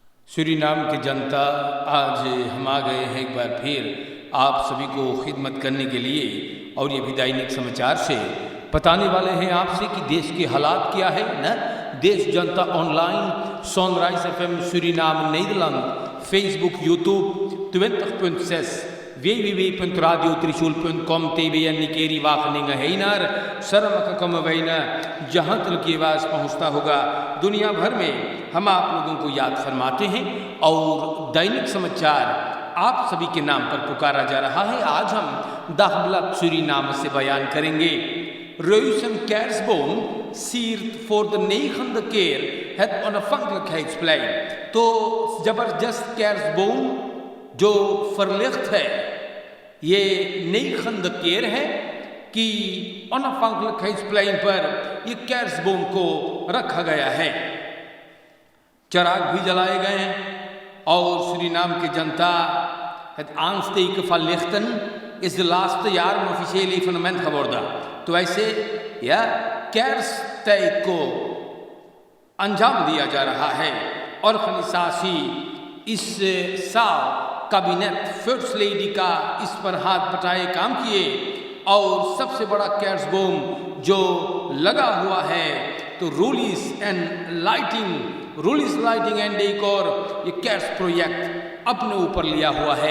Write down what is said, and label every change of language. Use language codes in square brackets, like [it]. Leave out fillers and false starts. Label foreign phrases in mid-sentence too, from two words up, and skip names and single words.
[hns] सूरीनाम की जनता, आज हम आ गए हैं एक बार फिर आप सभी को खिदमत करने के लिए और ये भी दैनिक समाचार से बताने वाले हैं आपसे कि देश के हालात क्या है ना। देश जनता ऑनलाइन, सनराइज FM Suriname Nederland, Facebook, YouTube, 20.6, www.radiotrishul.com, TBN Nikeri Wageningen Heinar, सरमकम वैना, जहाँ तक की आवाज़ पहुँचता होगा दुनिया भर में हम आप लोगों को याद फरमाते हैं और दैनिक समाचार आप सभी के नाम पर पुकारा जा रहा है। आज हम Dagblad Suriname से बयान करेंगे। [nl] Reusen Kerstboom siert voor de 9e keer het onafhankelijkheidsplein। [hns] तो जबरदस्त kerstboom जो verlicht है, ये 9e keer है कि onafhankelijkheidsplein पर ये kerstboom को रखा गया है। चराग भी जलाए गए हैं और सूरीनाम की जनता [nl] het aansteken van lichten is de laatste jaren een officieel evenement geworden। [hns] तो ऐसे या kersttijd को अंजाम दिया जा रहा है। ऑर्गेनाइजेशन इस साल [en] cabinet first lady [hns] का इस पर हाथ बटाए काम किए और सबसे बड़ा kerstboom जो लगा हुआ है तो रूलिस लाइटिंग एंड डेकोर ये [en] cash project [hns] अपने ऊपर लिया हुआ है।